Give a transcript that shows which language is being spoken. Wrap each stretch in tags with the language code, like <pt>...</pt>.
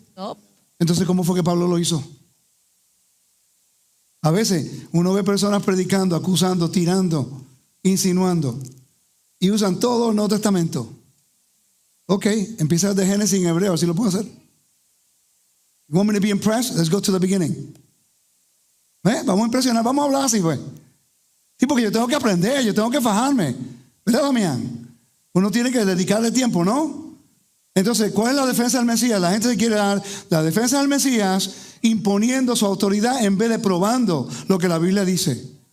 <es>No. Entonces, ¿cómo fue que Pablo lo hizo? A veces uno ve personas predicando, acusando, tirando, insinuando, y usan todo el Nuevo Testamento. Ok, empieza de Génesis en hebreo, así lo puedo hacer.</es> <en>You want me to be impressed? Let's go to the beginning.</en> <es>Vamos a impresionar, vamos a hablar así, pues. Sí, porque yo tengo que aprender, yo tengo que fajarme. ¿Verdad, Damián? Uno tiene que dedicarle tiempo, ¿no? Entonces, ¿cuál es la defensa del Mesías? La gente se quiere dar la defensa del Mesías imponiendo su autoridad en vez de probando lo que la Biblia dice.</es>